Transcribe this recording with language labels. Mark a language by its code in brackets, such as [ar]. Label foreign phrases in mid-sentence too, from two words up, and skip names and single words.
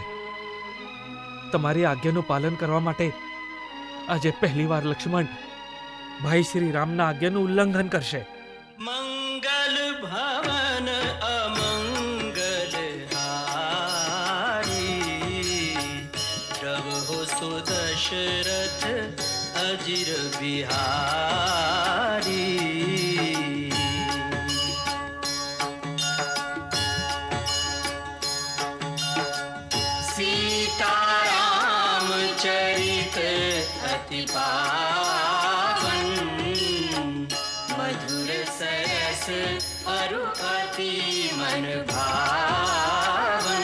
[gu] તમારી આજ્ઞાનું પાલન કરવા માટે આજે પહેલીવાર લક્ષ્મણ ભાઈ શ્રી રામના આજ્ઞાનું ઉલ્લંઘન કરશે. [awa] मंगल भवन अमंगल हारी, डग हो सुदशरथ अजिर बिहारी। सीताराम चरित अति पावन, मधुर सरस अरु अति मन भावन।